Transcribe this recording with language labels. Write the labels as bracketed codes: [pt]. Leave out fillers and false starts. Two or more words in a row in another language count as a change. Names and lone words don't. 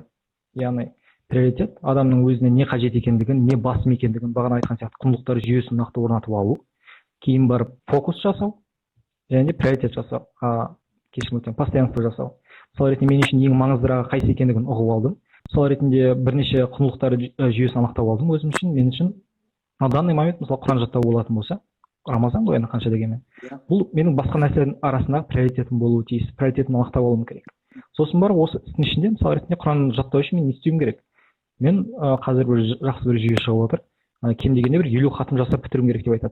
[kk] Яғни приоритет адамның өзіне не қажет екендігін, не басым екендігін, бағана айтқан сияқты құндылықтар жүйесін нақты орнатып алу, кейін барып фокус жасау және приоритет жасау, постоянство жасау. Мысалы ретінде мен үшін ең маңыздырағы қайсы екендігін ұғып алдым. Мысалы ретінде бірнеше құндылықтар жүйесін анықтап алдым өзім үшін. Мен үшін [ru] на данный момент [kk] мысалы Құран жаттау болатын болса, Рамазан ғой енді қанша дегенмен, бұл менің басқа нәрселердің арасындағы приоритетім болуы тиіс. Приоритетін анықтап алуым керек. Сосын барып осы істің ішінде мысалы ретінде Құран жаттау үшін мен не істеуім керек? Мен қазір бір жақсы бір жүйе шығып отыр. Кем дегенде бір 50 хатым жасап бітіруім керек деп айтады.